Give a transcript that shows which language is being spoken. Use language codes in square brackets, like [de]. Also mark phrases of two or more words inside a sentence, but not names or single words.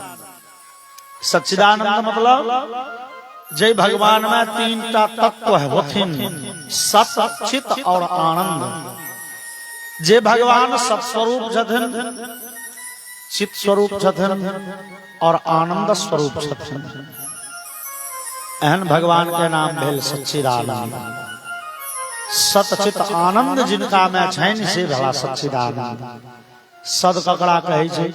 [mai] सच्चिदानंद मतलब जय भगवान में तीनटा तत्व होथिन, सत चित और आनंद। जे भगवान सत स्वरूप छथिन, चित स्वरूप छथिन और आनंद स्वरूप छथिन। एहन भगवान के नाम भेल सच्चिदानंद। सतचित आनंद जिनका में छनि से भला सच्चिदानंद। सद ककरा कहै छै?